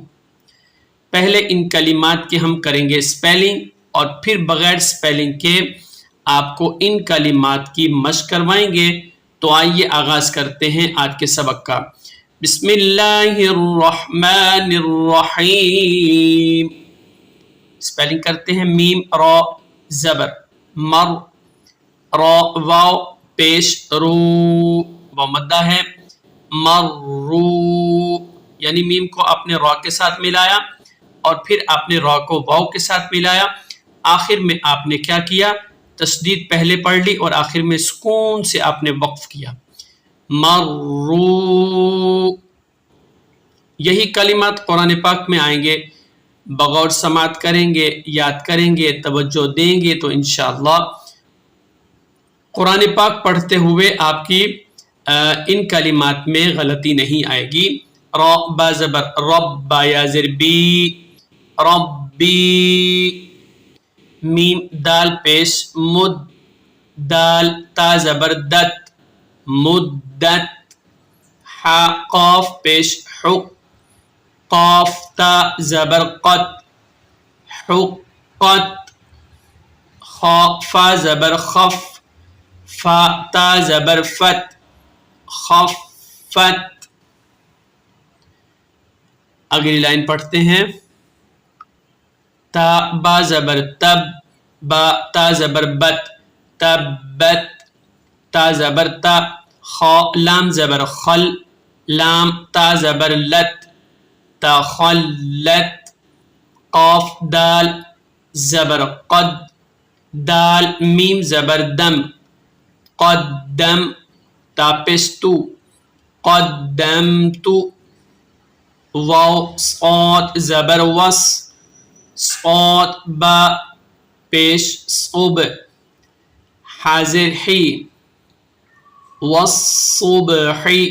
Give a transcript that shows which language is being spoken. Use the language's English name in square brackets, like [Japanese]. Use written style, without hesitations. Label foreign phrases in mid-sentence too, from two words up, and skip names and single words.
[Urdu] پہلے ان کلمات کے ہم کریں گے سپیلنگ، اور پھر بغیر سپیلنگ کے آپ کو ان کلمات کی مشق کروائیں گے۔ تو آئیے آغاز کرتے ہیں آج کے سبق کا۔ [Arabic] بسم اللہ الرحمن الرحیم۔ [Urdu] سپیلنگ کرتے ہیں، میم را زبر مر، را واو پیش رو، واو مدہ ہے، مرو، یعنی میم کو آپ نے را کے ساتھ ملایا اور پھر آپ نے را کو واو کے ساتھ ملایا۔ آخر میں آپ نے کیا کیا؟ تشدید پہلے پڑھ لی اور آخر میں سکون سے آپ نے وقف کیا، مرو۔ یہی کلمات قرآن پاک میں آئیں گے، بغور سماعت کریں گے، یاد کریں گے، توجہ دیں گے تو [Arabic] انشاءاللہ [Urdu] قرآن پاک پڑھتے ہوئے آپ کی ان کلمات میں غلطی نہیں آئے گی۔ را با زبر رب، با یا زر بی ربی، میم دال پیش مد، دال تا زبر دت مدت، حا قاف پیش حق، قاف تا زبر قط حقت، خا فا زبر خف، فا تا زبر فت خفت۔ اگلی لائن پڑھتے ہیں، تا با زبر تب، با تا زبر بت تبت، تا زبر تا، خا لام زبر خل، لام تا زبر لت تخلت، قاف دال زبر قد، دال میم زبر دم قدم، تا پیش تو قدمت، واو صاد زبر وس، صاد با پیش صب، حاضر حی والصبح،